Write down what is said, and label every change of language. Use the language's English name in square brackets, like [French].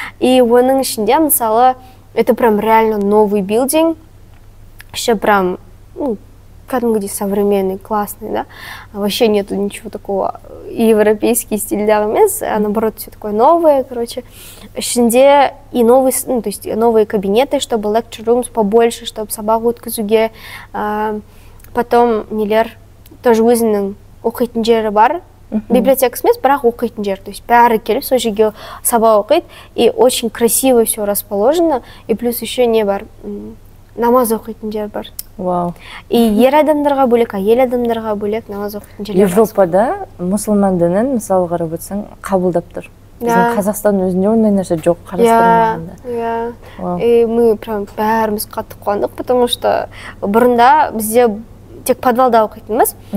[Russian] И [Kazakh] оның ішінде, мысалы, [Russian] это прям реально новый билдинг, еще прям, [Kazakh] кәдімгідей [Russian] современный, классный, да. Вообще нету ничего такого европейский [Kazakh] стильдегі емес, [Russian] а наоборот все такое новое, короче. [Kazakh] Ішінде [Russian] и новый, то есть новые кабинеты, чтобы [English] lecture rooms [Russian] побольше, чтобы [Kazakh] сабақ өткізуге. [Russian] Потом [Kazakh] нелер [Russian] тоже [Kazakh] өзінің оқитын жері бар. Библиотекасы емес, бірақ оқитын жер. [Russian] То есть [Kazakh] бәрі келіп, сол жерге сабақ оқиды. [Russian] И очень красиво все расположено. И плюс еще [Kazakh] не бар. Намаз оқитын жер бар. Вау. [Russian] И [Kazakh] ер адамдарға бөлек, әйел адамдарға бөлек намаз оқитын жерлер бар. Европада мұсылман дінін, мысалы қарап өтсең, қабылдап тұр. Біздің Қазақстан өзінде ондай нәрсе жоқ, қарастырмағанда. [Russian] И мы прям [Kazakh] бәріміз қатты қуандық, [Russian] потому что [Kazakh] бұрында бізде тек подвалда оқитынбыз.